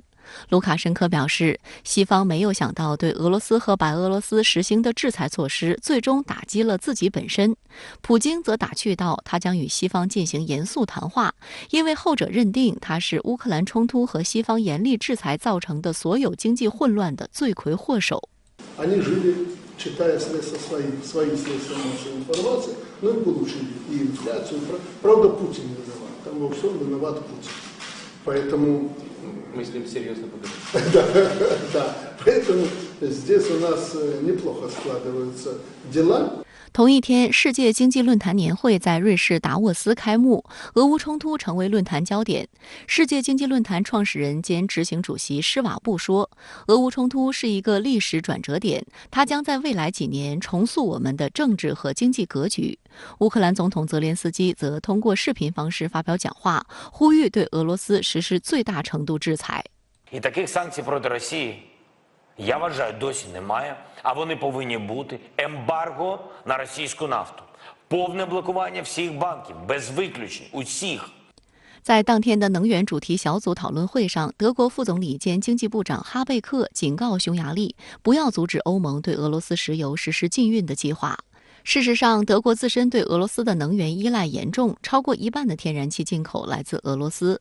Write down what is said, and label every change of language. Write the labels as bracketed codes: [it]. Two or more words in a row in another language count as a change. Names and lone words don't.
[zh] 卢卡申科表示，西方没有想到对俄罗斯和白俄罗斯实行的制裁措施最终打击了自己本身。普京则打趣道，他将与西方进行严肃谈话，因为后者认定他是乌克兰冲突和西方严厉制裁造成的所有经济混乱的罪魁祸首。 [ru] читая средства свои средства массовой информации, ну и получили и инфляцию. Правда, Путин виноват. Там во всем виноват Путин. Поэтому... Мы с ним серьезно поговорим. Да, поэтому здесь у нас неплохо складываются дела. [zh] 同一天，世界经济论坛年会在瑞士达沃斯开幕，俄乌冲突成为论坛焦点。世界经济论坛创始人兼执行主席施瓦布说，俄乌冲突是一个历史转折点，它将在未来几年重塑我们的政治和经济格局。乌克兰总统泽连斯基则通过视频方式发表讲话，呼吁对俄罗斯实施最大程度制裁。 [uk] Я вважаю, досі немає, а вони повинні бути. Ембарго на російську нафту. Повне блокування всіх банків, без виключень, усіх. [zh] 在当天的能源主题小组讨论会上，德国副总理兼经济部长哈贝克警告匈牙利，不要阻止欧盟对俄罗斯石油实施禁运的计划。事实上，德国自身对俄罗斯的能源依赖严重，超过一半的天然气进口来自俄罗斯。